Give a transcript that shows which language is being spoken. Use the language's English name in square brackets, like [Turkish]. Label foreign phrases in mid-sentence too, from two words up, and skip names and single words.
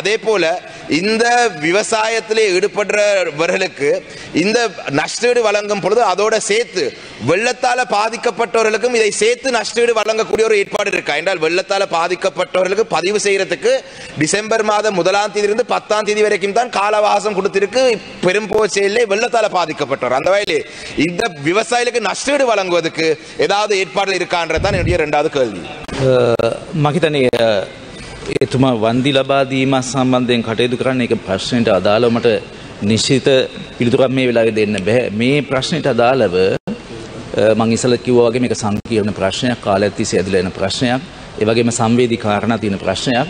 [Tamil] அதே போல இந்த விவசாயத்திலே ஈடுபடுறவர்களுக்கு இந்த நஷ்டஈடு வழங்கும் பொழுது அதோட சேர்த்து வெள்ளத்தால பாதிக்கப்பட்டவர்களுக்கும் இதை சேர்த்து நஷ்டஈடு வழங்கக்கூடிய ஒரு ஏற்பாடு இருக்கா என்றால், வெள்ளத்தால பாதிக்கப்பட்டவர்களுக்கு பதிவு செய்யறதுக்கு டிசம்பர் மாதம் 1ஆம் தேதியிலிருந்து 10ஆம் தேதி வரைக்கும் தான் கால அவகாசம் கொடுத்திருக்கு பெரும்போச்சையிலே வெள்ளத்தால பாதிக்கப்பட்டவர். அந்த வகையிலே இந்த விவசாயிகளுக்கு நஷ்டஈடு வழங்குவதற்கு ஏதாவது ஏற்பாடு இருக்கான்றதான் என்னுடைய 2வது கேள்வி. [Sinhala] මහිතන්නේ එතුමා වන්දි ලබා දීම සම්බන්ධයෙන් කටයුතු කරන්න ඒක ප්‍රශ්නෙට අදාළව මට නිශ්චිත පිළිතුරක් මේ වෙලාවේ දෙන්න බෑ. මේ ප්‍රශ්නෙට අදාළව මම ඉස්සෙල්ලා කිව්වා වගේ මේක සංකීර්ණ ප්‍රශ්නයක්, කාලයක් තිස්සේ ඇදලා එන ප්‍රශ්නයක්, ඒ වගේම සංවේදී කාරණා තියෙන ප්‍රශ්නයක්.